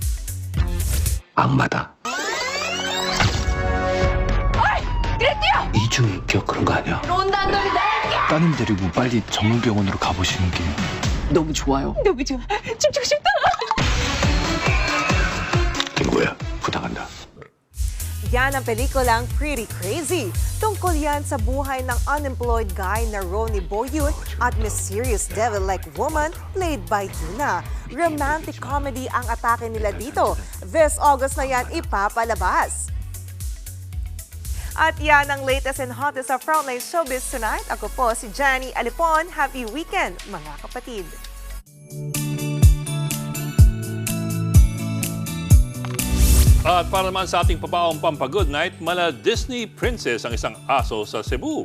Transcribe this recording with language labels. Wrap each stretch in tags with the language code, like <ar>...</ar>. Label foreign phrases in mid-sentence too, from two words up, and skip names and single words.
<ko>악마다. 어이! 그랬대요! 이중 기억 그런 거 아니야? 온다는 놈이 나야! 따님 데리고 빨리 전문병원으로 가보시는 게 너무 좋아요. 너무 좋아. 춤추고 싶다! 김구야, 부탁한다.</ko> <tl>Yan ang pelikulang Pretty Crazy. Tungkol yan sa buhay ng</tl> <en>unemployed guy</en> <tl>na Ronnie Bo-yoon at</tl> <en>mysterious devil-like woman played by Yuna. Romantic comedy</en> <tl>ang atake nila dito.</tl> <en>This August</en> <tl>na yan ipapalabas. At yan ang</tl> <en>latest and hottest</en> <tl>sa Frontline Showbiz Tonight. Ako po si Jenny Alipon.</tl> <en>Happy weekend,</en> <tl>mga kapatid. At para naman sa ating papaong Pampa-Good Night, mala Disney princess ang isang aso sa Cebu.</tl>